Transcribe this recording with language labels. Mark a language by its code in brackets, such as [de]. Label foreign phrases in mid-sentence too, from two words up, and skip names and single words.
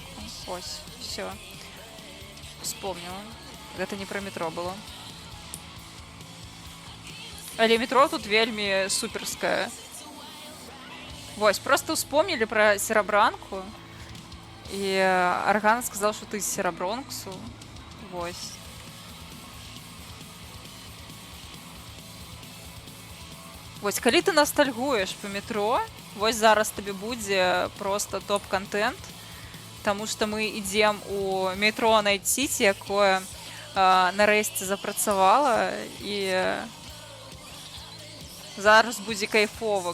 [be] Ось, все. Вспомнила. Гэта не пра метро было. Але метро тут вельмі суперскае. Вось, просто успомнілі пра серабранку. [ru] І Арган сказал, что ты з Серабронксу. [be] Вось. Вось, калі ты ностальгуеш па метро, вось зараз табе будзе просто топ-контент, таму што мы ідзем у метро Найт Сіці, якое нарэшце запрацавала, і зараз будзе кайфова.